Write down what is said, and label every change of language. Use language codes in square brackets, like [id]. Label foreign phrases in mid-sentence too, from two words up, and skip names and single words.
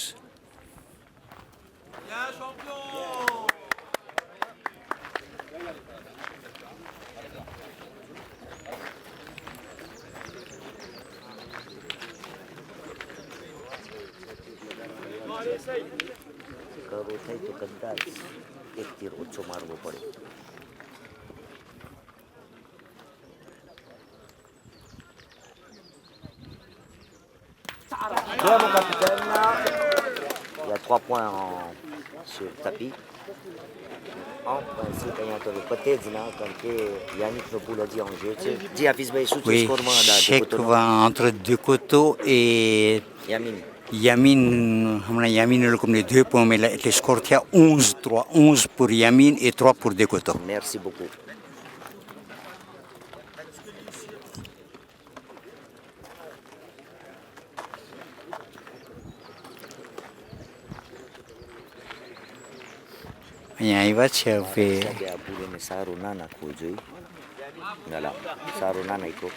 [gu] 3-11. કરવો થાય તો કદાચ એક તીર ઓછો મારવો પડે. [fr] Bien, mon capitaine. Il y a 3 points sur le tapis. En principe, [gu] અહીંયા તો પતે જ ના કારણ કે યાનિકનો પુલ હજી [fr] en jeu [gu] છે. જી હાફિઝભાઈ શું છે [fr] Oui, [gu] સ્કોરમાં [fr] chèque va entre Decoto et [gu] યામીન [fr] Yamin. Hamanan Yamin a comme les 2 points, mais là, les scores, il y a 11-3. 11 pour Yamin et 3 pour Decoto. merci beaucoup. [gu] અહીંયા આવ્યા છે હવે સાહેબે આ ભૂલેને સારું ના નાખવું જોઈએ. ના સારું ના નાખ્યો.